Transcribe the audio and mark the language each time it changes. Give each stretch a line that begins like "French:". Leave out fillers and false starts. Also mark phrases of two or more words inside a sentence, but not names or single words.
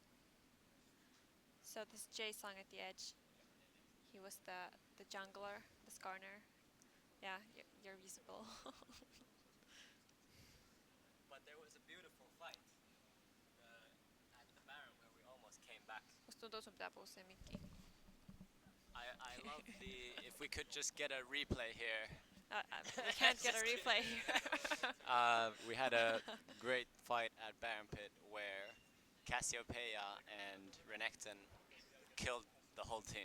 English: So this Jay song at the edge. He was the jungler, the Skarner. Yeah, you're visible. But there was a beautiful fight at the Baron where we almost came back.
Finnish: Musta tuntuu sun pitää puhua siihen mikkiin.
English: I love the if we could just get a replay here. We can't get a replay here. We had a great fight at Baron Pit where Cassiopeia and Renekton killed the whole team.